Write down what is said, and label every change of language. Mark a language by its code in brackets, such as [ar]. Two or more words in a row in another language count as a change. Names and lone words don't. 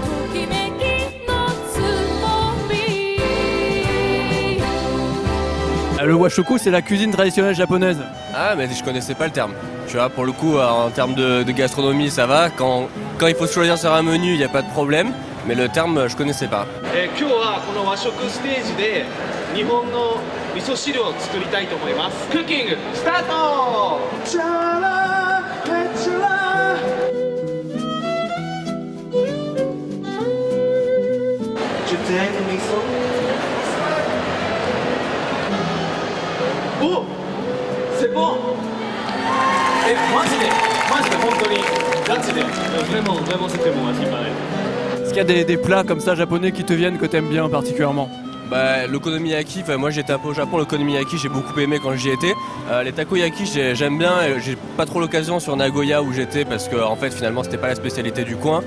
[fr] Le Washoku c'est la cuisine traditionnelle japonaise. Ah, mais je connaissais pas le terme. Tu vois, pour le coup, en termes de gastronomie, ça va. Quand il faut choisir sur un menu, il n'y a pas de problème. Mais le terme, je connaissais pas. [ja] 今日はこの和食ステージで日本の味噌汁を作りたいと思います。クッキングスタート。チャラレチャラ。10点の味噌。 [fr] お、c'est bon。 [ja] マジで本当にガチで。 [fr] vraiment c'était bon à ce qui paraît。 Est-ce qu'il y a des plats comme ça japonais qui te viennent que t'aimes bien particulièrement? Bah, l'okonomiyaki, moi j'étais un peu au Japon, l'okonomiyaki j'ai beaucoup aimé quand j'y étais. Les takoyaki j'aime bien, j'ai pas trop l'occasion sur Nagoya où j'étais parce que en fait finalement c'était pas la spécialité du coin.